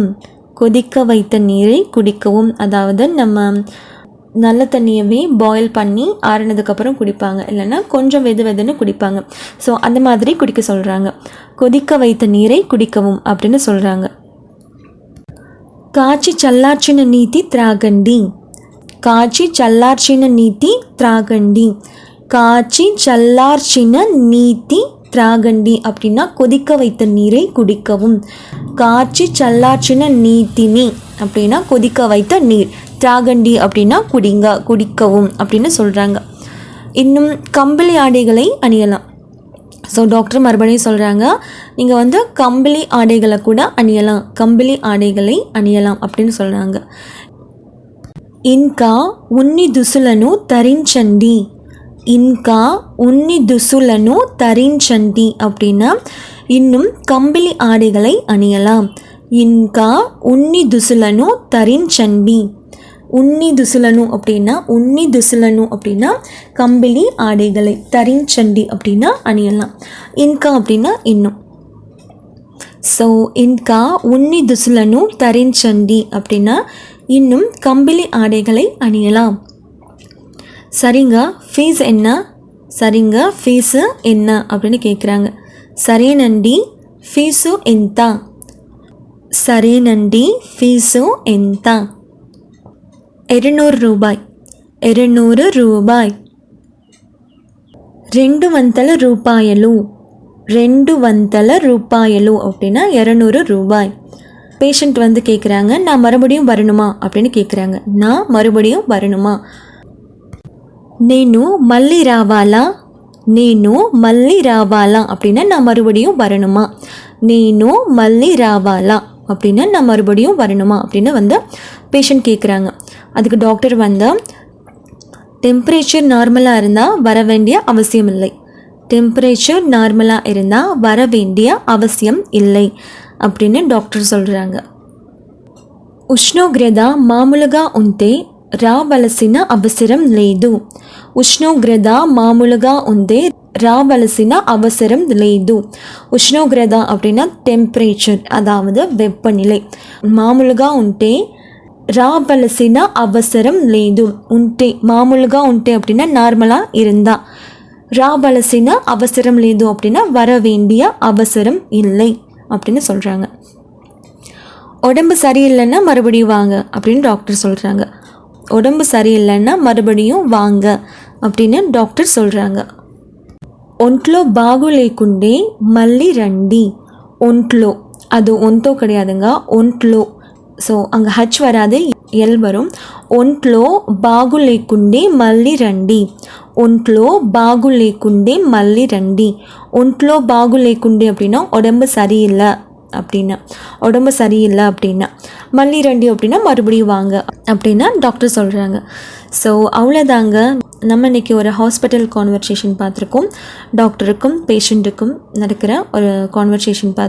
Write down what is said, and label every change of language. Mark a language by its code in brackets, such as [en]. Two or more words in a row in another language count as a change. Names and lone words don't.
[ta] கொதிக்க வைத்த நீரை குடிக்கவும் அதாவது நம்ம நல்ல தண்ணியவே பாயில் பண்ணி ஆறினதுக்கப்புறம் குடிப்பாங்க, இல்லைன்னா கொஞ்சம் வெதுன்னு குடிப்பாங்க. ஸோ அந்த மாதிரி குடிக்க சொல்கிறாங்க. கொதிக்க வைத்த நீரை குடிக்கவும் அப்படின்னு சொல்கிறாங்க. [te] காய்ச்சி చల్లార్చిన నీటి త్రాగండి. కాచి చల్లార్చిన నీటి త్రాగండి. కాచి చల్లార్చిన నీటి త్రాగండి [ta] அப்படின்னா கொதிக்க வைத்த நீரை குடிக்கவும். [te] కాచి చల్లార్చిన నీటిని [ta] அப்படின்னா கொதிக்க வைத்த நீர், திராகண்டி அப்படின்னா குடிக்கவும் அப்படின்னு சொல்கிறாங்க. இன்னும் கம்பளி ஆடைகளை அணியலாம். ஸோ டாக்டர் மறுபடியும் சொல்கிறாங்க, நீங்கள் கம்பளி ஆடைகளை கூட அணியலாம், கம்பளி ஆடைகளை அணியலாம் அப்படின்னு சொல்கிறாங்க. [te] ఇంకా ఉన్ని దుస్తులను ధరించండి. ఇంకా ఉన్ని దుస్తులను ధరించండి [ta] அப்படின்னா இன்னும் கம்பளி ஆடைகளை அணியலாம். [te] ఇంకా ఉన్ని దుస్తులను ధరించండి. ఉన్ని దుస్తులను [ta] அப்படின்னா கம்பளி ஆடைகளை, தரிஞ்சண்டி அப்படின்னா அணியலாம், இன்கா அப்படின்னா இன்னும். ஸோ [te] ఇంకా ఉన్ని దుస్తులను ధరించండి [ta] அப்படின்னா இன்னும் கம்பளி ஆடைகளை அணியலாம். சரிங்க, ஃபீஸ் என்ன? சரிங்க, ஃபீஸு என்ன அப்படின்னு கேட்குறாங்க. [te] సరేనండి ఫీజు ఎంత? సరేనండి ఫీజు ఎంత? 200 రూపాయి. 200 రూపాయి. 200 రూపాయలు. [ta] 200 రూపాయలు அப்படின்னா 200 ரூபாய். பேஷண்ட் கேட்குறாங்க, நான் மறுபடியும் வரணுமா அப்படின்னு கேட்குறாங்க. நான் மறுபடியும் வரணுமா? [te] నేను మళ్ళీ రావాలా? నేను మళ్ళీ రావాలా [ta] அப்படின்னா நான் மறுபடியும் வரணுமா? [te] నేను మళ్ళీ రావాలా [ta] அப்படின்னா நான் மறுபடியும் வரணுமா அப்படின்னு பேஷண்ட் கேட்குறாங்க. அதுக்கு டாக்டர் டெம்பரேச்சர் நார்மலாக இருந்தால் வர வேண்டிய அவசியம் இல்லை. டெம்பரேச்சர் நார்மலாக இருந்தால் வர வேண்டிய அவசியம் இல்லை அப்படின்னு டாக்டர் சொல்கிறாங்க. [te] ఉష్ణోగ్రత మామూలుగా ఉంటే రావలసిన అవసరం లేదు. ఉష్ణోగ్రత మామూలుగా ఉంటే రావలసిన అవసరం లేదు. [ta] ఉష్ణోగ్రత அப்படின்னா டெம்பரேச்சர், அதாவது வெப்பநிலை. [te] మామూలుగా ఉంటే రావలసిన అవసరం లేదు. ఉంటే మామూలుగా ఉంటే [ta] அப்படின்னா நார்மலாக இருந்தா, [te] రావలసిన అవసరం లేదు [ta] அப்படின்னா வர வேண்டிய அவசரம் இல்லை அப்படின்னு சொல்கிறாங்க. உடம்பு சரியில்லைன்னா மறுபடியும் வாங்க அப்படின்னு டாக்டர் சொல்கிறாங்க. உடம்பு சரியில்லைன்னா மறுபடியும் வாங்க அப்படின்னு டாக்டர் சொல்கிறாங்க. [te] ఒంట్లో బాగు లేకుండే మళ్ళీ రండి. ఒంట్లో, [ta] அது ஒன்ட்டோ கிடையாதுங்க, ఒంట్లో. ஸோ அங்கே ஹச் வராது, எல் வரும். [te] ఒంట్లో బాగు లేకుండే మళ్ళీ రండి. ఒంట్లో బాగు లేకుండే మళ్ళీ రండి. ఒంట్లో బాగు లేకుండే [ta] அப்படின்னா உடம்பு சரியில்லை அப்படின்னா, உடம்பு சரியில்லை அப்படின்னா. [te] మళ్ళీ రండి [ta] அப்படின்னா மறுபடியும் வாங்க அப்படின்னா டாக்டர் சொல்கிறாங்க. ஸோ அவ்வளோதாங்க, நம்ம இன்றைக்கி ஒரு ஹாஸ்பிட்டல் கான்வர்சேஷன் பார்த்துருக்கோம். டாக்டருக்கும் பேஷண்ட்டுக்கும் நடக்கிற ஒரு கான்வர்சேஷன் பார்த்தோம்.